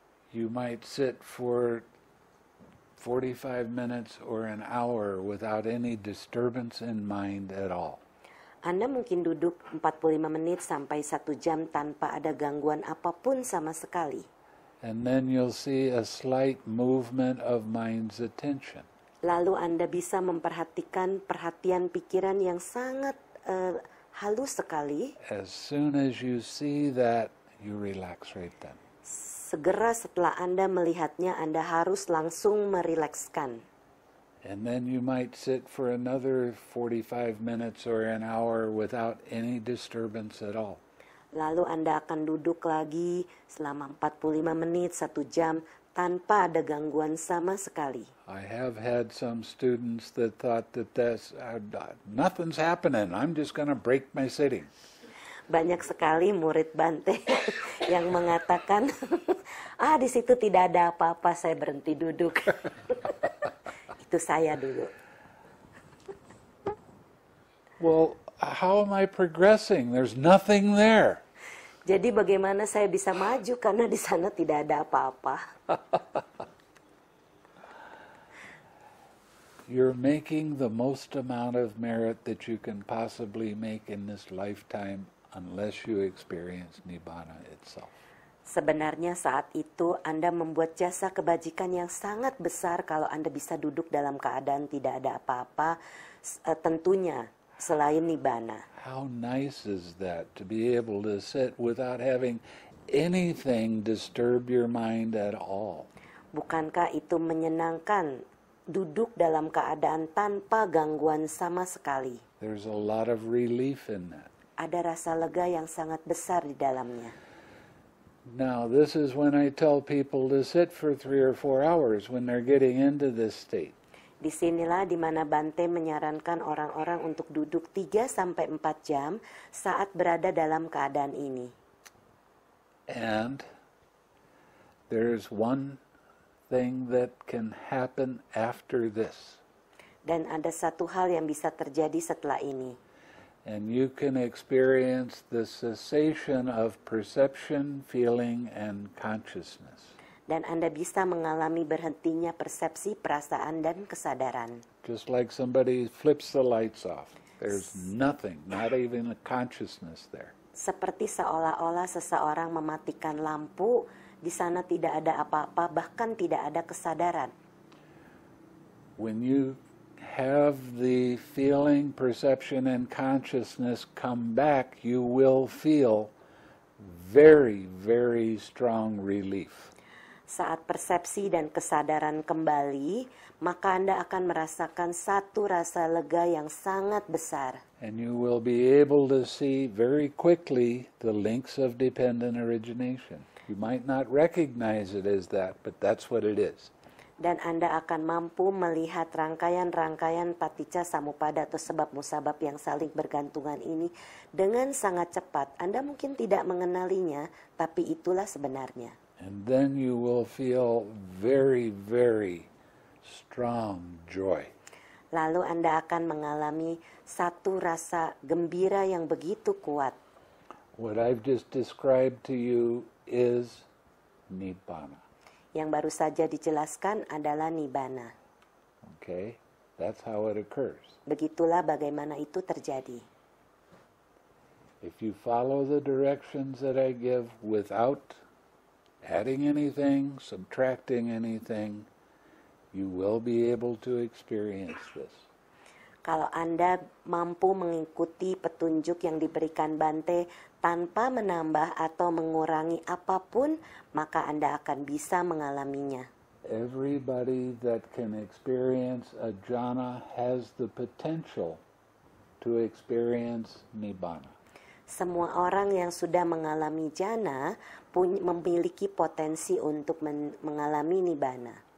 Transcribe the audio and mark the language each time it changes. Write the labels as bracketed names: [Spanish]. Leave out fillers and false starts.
[English] You might sit for 45 minutes or an hour without any disturbance in mind at all. [Indonesian] Anda mungkin duduk 45 menit sampai 1 jam tanpa ada gangguan apapun sama sekali. [English] And then you'll see a slight movement of mind's attention. [Indonesian] Lalu Anda bisa memperhatikan perhatian pikiran yang sangat halus sekali. [English] As soon as you see that, you relax right then. [Indonesian] Segera setelah Anda melihatnya, Anda harus langsung merilekskan. [English] And then you might sit for another 45 minutes or an hour without any disturbance at all. [Indonesian] Lalu Anda akan duduk lagi selama 45 menit, 1 jam, tanpa ada gangguan sama sekali. [English] I have had some students that thought that nothing's happening, I'm just going to break my sitting. [Indonesian] Banyak sekali murid Bante yang mengatakan, di situ tidak ada apa-apa, saya berhenti duduk. Itu saya dulu. [English] Well, how am I progressing? There's nothing there. [Indonesian] Jadi bagaimana saya bisa maju karena di sana tidak ada apa-apa. [English] You're making the most amount of merit that you can possibly make in this lifetime unless you experience Nibbana itself. [Indonesian] Sebenarnya saat itu Anda membuat jasa kebajikan yang sangat besar kalau Anda bisa duduk dalam keadaan tidak ada apa-apa, tentunya selain Nibbana. [English] How nice is that to be able to sit without having anything disturb your mind at all? [Indonesian] Bukankah itu menyenangkan, duduk dalam keadaan tanpa gangguan sama sekali? [English] There's a lot of relief in that. [Indonesian] Ada rasa lega yang sangat besar di dalamnya. [English] Now, this is when I tell people to sit for 3 or 4 hours when they're getting into this state. [Indonesian] Disinilah di mana Bante menyarankan orang-orang untuk duduk 3-4 jam saat berada dalam keadaan ini. [English] And there's one thing that can happen after this. [Indonesian] Dan ada satu hal yang bisa terjadi setelah ini. [English] And you can experience the cessation of perception, feeling, and consciousness. [Indonesian] Dan Anda bisa mengalami berhentinya persepsi, perasaan, dan kesadaran. [English] Just like somebody flips the lights off. There's nothing, not even a consciousness there. [Indonesian] Seperti seolah-olah seseorang mematikan lampu, di sana tidak ada apa-apa, bahkan tidak ada kesadaran. [English] When you have the feeling, perception, and consciousness come back, you will feel very, very strong relief. [Indonesian] Saat persepsi dan kesadaran kembali, maka Anda akan merasakan satu rasa lega yang sangat besar. [English] And you will be able to see very quickly the links of dependent origination. You might not recognize it as that, but that's what it is. [Indonesian] Dan Anda akan mampu melihat rangkaian-rangkaian paticca samuppada atau sebab musabab yang saling bergantungan ini dengan sangat cepat. Anda mungkin tidak mengenalinya, tapi itulah sebenarnya. [English] And then you will feel very, very strong joy. [Indonesian] Lalu Anda akan mengalami satu rasa gembira yang begitu kuat. [English] What I've just described to you is Nibbana. [Indonesian] Yang baru saja dijelaskan adalah Nibbana. [English] Okay? That's how it occurs. [Indonesian] Begitulah bagaimana itu terjadi. [English] If you follow the directions that I give without adding anything, subtracting anything, you will be able to experience this. [Indonesian] Kalau Anda mampu mengikuti petunjuk yang diberikan Bante tanpa menambah atau mengurangi apapun, maka Anda akan bisa mengalaminya. [English] Everybody that can experience a jhana has the potential to experience nibbana. [Indonesian] Semua orang yang sudah mengalami jhana memiliki potensi untuk mengalami nibbana.